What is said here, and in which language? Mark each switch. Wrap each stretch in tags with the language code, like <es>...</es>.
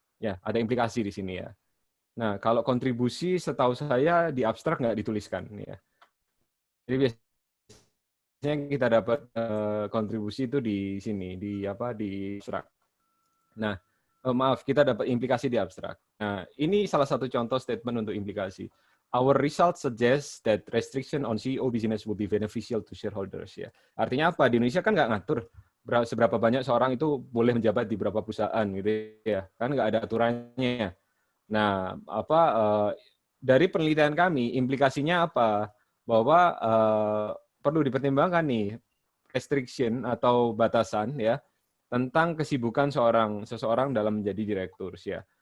<id>Ya, ada implikasi di sini ya. Nah, kalau kontribusi setahu saya di abstrak nggak dituliskan ya. Jadi biasanya kita dapat kontribusi itu di sini di abstrak. Nah, maaf, kita dapat implikasi di abstrak. Nah, ini salah satu contoh statement untuk implikasi.</id> <en>Our results suggest that restriction on CEO business will be beneficial to shareholders ya.</en> <id>Artinya apa? Di Indonesia kan nggak ngatur seberapa banyak seorang itu boleh menjabat di berapa perusahaan gitu ya. Kan nggak ada aturannya. Nah, dari penelitian kami, implikasinya apa? Bahwa perlu dipertimbangkan nih restriction atau batasan ya tentang kesibukan seseorang dalam menjadi direktur ya.</id>